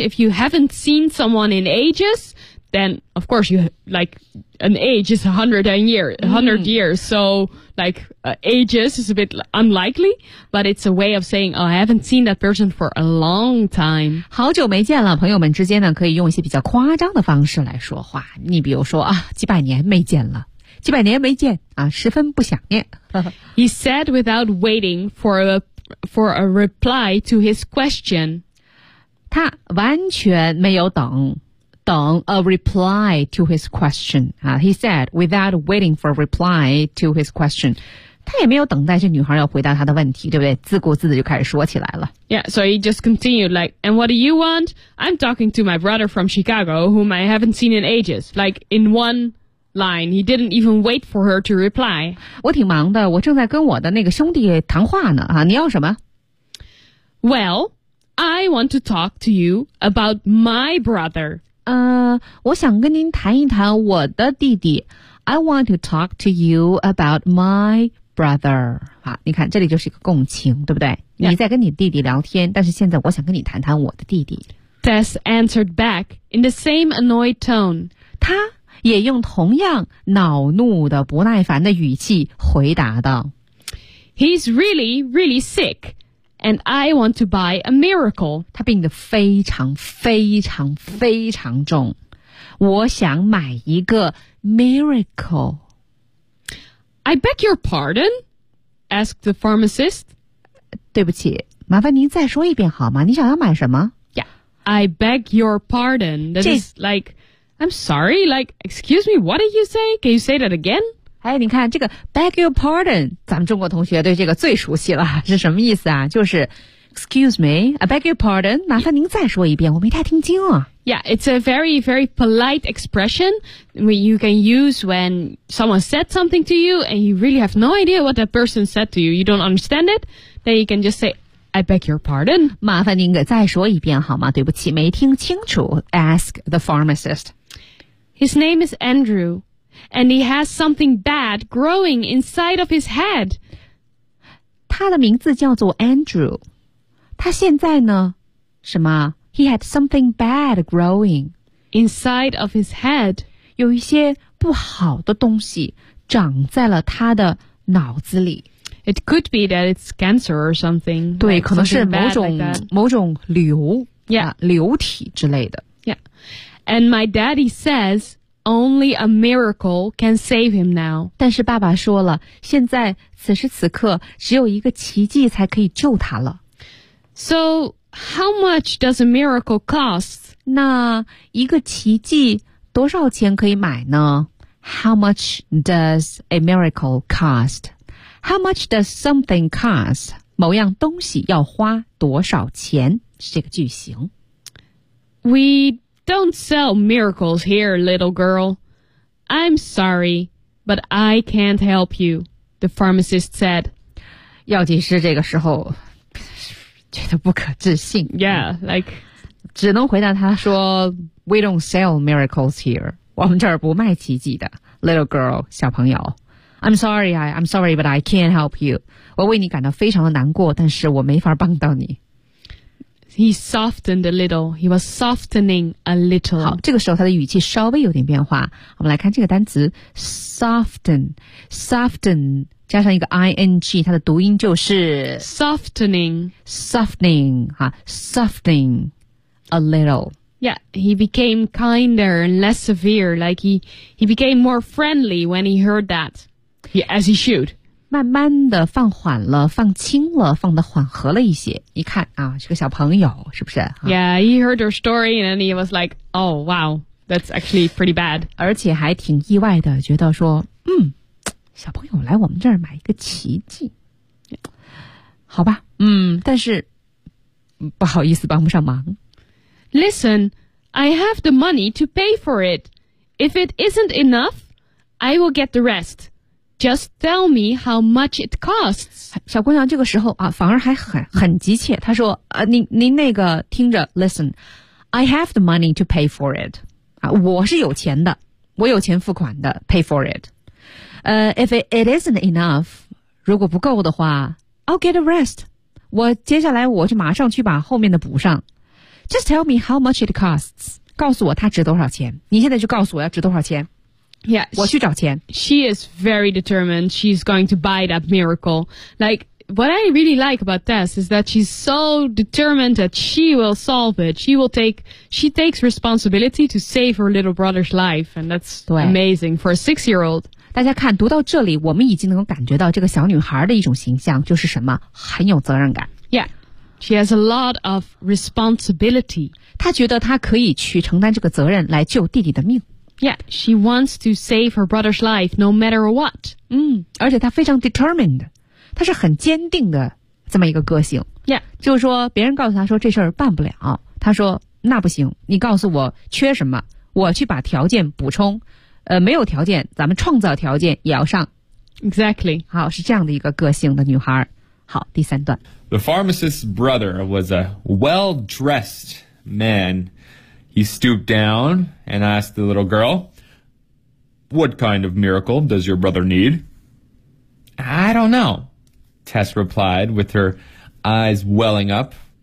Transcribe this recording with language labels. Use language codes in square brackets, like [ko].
[en] If you haven't seen someone in ages, then of course you like an age is 100 years. So like、ages is a bit unlikely, but it's a way of saying, oh, I haven't seen that person for a long time. [zh] 好久没见了，朋友们之间呢可以用一些比较夸张的方式来说话。你比如说啊，几百年没见了，几百年没见啊，十分不想念。 [en] He said without waiting for a reply to his question. [zh] 他完全没有等。等 [en] a reply to his question.、He said, without waiting for a reply to his question. [zh] 他也没有等待这女孩要回答他的问题，对不对？自顾自的就开始说起来了。 [en] Yeah, so he just continued like, and what do you want? I'm talking to my brother from Chicago, whom I haven't seen in ages. Like, in one... Line. He didn't even wait for her to reply. [zh] 我挺忙的，我正在跟我的那个兄弟谈话呢。啊，你要什么 [en] ？Well, I want to talk to you about my brother. [zh] 我想跟您谈一谈我的弟弟。 [en] I want to talk to you about my brother. [zh] 啊，你看这里就是一个共情，对不对？ [en] Yeah. [zh] 你在跟你弟弟聊天，但是现在我想跟你谈谈我的弟弟。 [en] Tess answered back in the same annoyed tone. [zh] 他。也用同样恼怒的不耐烦的语气回答道 [en] He's really, really sick and I want to buy a miracle [zh] 他病得非常非常非常重我想买一个 miracle [en] I beg your pardon? Asked the pharmacist [zh] 对不起麻烦您再说一遍好吗你想要买什么 [en] Yeah, I beg your pardon That is likeI'm sorry, like, excuse me, what did you say? Can you say that again? [zh] 哎，你看这个 [en] beg your pardon, [zh] 咱们中国同学对这个最熟悉了，是什么意思啊？就是 [en] excuse me, I beg your pardon, [zh] 麻烦您再说一遍，我没太听清啊。 [en] Yeah, it's a very, very polite expression you can use when someone said something to you and you really have no idea what that person said to you, you don't understand it, then you can just say,I beg your pardon. [zh] 麻烦您给再说一遍好吗？对不起，没听清楚。 [en] Ask the pharmacist. His name is Andrew, and he has something bad growing inside of his head. [zh] 他的名字叫做 Andrew. 他现在呢？什么 [en] ？He had something bad growing inside of his head. [zh] 有一些不好的东西长在了他的脑子里。 [en] It could be that it's cancer or something. [zh] 对 [en] like, [zh] 可能是某种、 [en] like、 [zh] 某种瘤 [en] yeah. [zh] 瘤体之类的 [en] Yeah. And my daddy says only a miracle can save him now. [zh] 但是爸爸说了现在此时此刻只有一个奇迹才可以救他了 [en] So how much does a miracle cost? [zh] 那一个奇迹多少钱可以买呢 [en] How much does a miracle cost? How much does something cost? [zh] 某样东西要花多少钱是这个句型。 [en] We don't sell miracles here, little girl. I'm sorry, but I can't help you, the pharmacist said. [zh] 药剂师这个时候觉得不可置信。 [en] Yeah, like... [zh] 只能回答他说 [en] We don't sell miracles here. [zh] 我们这儿不卖奇迹的。 [en] Little girl, [zh] 小朋友。 [en] I'm sorry, but I can't help you. [zh] 我为你感到非常的难过，但是我没法帮到你。 [en] He softened a little. He was softening a little. [zh] 好，这个时候他的语气稍微有点变化。我们来看这个单词 soften, soften 加上一个 ing, 它的读音就是 [en] softening, softening, 哈 softening a little. Yeah, he became kinder and less severe. Like he became more friendly when he heard that. Yeah, as he should. [zh] 慢慢的放缓了，放轻了，放的缓和了一些。一看啊，是个小朋友，是不是？ [en] Yeah, he heard her story and then he was like, oh, wow, that's actually pretty bad. [zh] 而且还挺意外的，觉得说，嗯，小朋友来我们这儿买一个奇迹。好吧，嗯，但是不好意思，帮不上忙。 [en] Listen, I have the money to pay for it. If it isn't enough, I will get the rest. Just tell me how much it costs. [zh] 小姑娘这个时候啊，反而还很急切。她说：“您那个听着 [en] ，Listen, I have the money to pay for it. [zh] 啊，我是有钱的，我有钱付款的 ， [en] pay for it. If it isn't enough, [zh] 如果不够的话 [en] ，I'll get the rest. [zh] 我接下来我就马上去把后面的补上。” [en] Just tell me how much it costs. [zh] 告诉我它值多少钱。你现在就告诉我要值多少钱。 [en] Yeah, [zh] 我去找钱。 [en] She is very determined. She's going to buy that miracle. Like, what I really like about Tess is that she's so determined that she will solve it. She takes responsibility to save her little brother's life. And that's amazing for a six-year-old. [zh] 大家看，读到这里，我们已经能够感觉到这个小女孩的一种形象，就是什么？很有责任感。 [en] Yeah. She has a lot of responsibility. [zh] 她觉得她可以去承担这个责任来救弟弟的命。 [en] Yeah, she wants to save her brother's life no matter what. [zh] 而且她非常 determined. 她是很坚定的这么一个个性。 [en] Yeah. [zh] 就是说别人告诉她说这事儿办不了。她说那不行，你告诉我缺什么，我去把条件补充。没有条件咱们创造条件也要上。 [en] Exactly. [zh] 好，是这样的一个个性的女孩。好，第三段。 [en] The pharmacist's brother was a well-dressed man. He stooped down and asked the little girl, What kind of miracle does your brother need? I don't know, Tess replied with her eyes welling up.